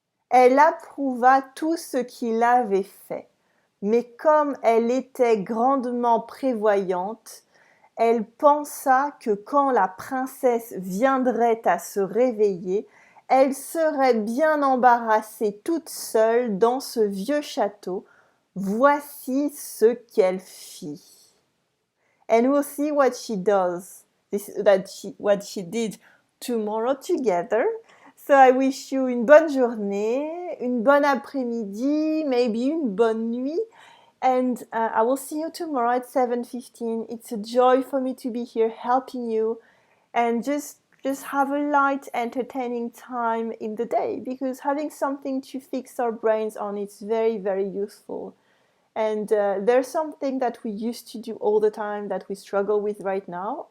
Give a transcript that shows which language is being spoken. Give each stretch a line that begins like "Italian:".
French: Elle approuva tout ce qu'il avait fait, mais comme elle était grandement prévoyante, elle pensa que quand la princesse viendrait à se réveiller, elle serait bien embarrassée toute seule dans ce vieux château. Voici ce qu'elle fit.
English: And we'll see what she does, what she did tomorrow together. So I wish you
French: une bonne journée, une bonne après-midi,
English: maybe
French: une bonne nuit.
English: And I will see you tomorrow at 7:15. It's a joy for me to be here helping you, and just have a light, entertaining time in the day, because having something to fix our brains on is very, very useful. And there's something that we used to do all the time that we struggle with right now.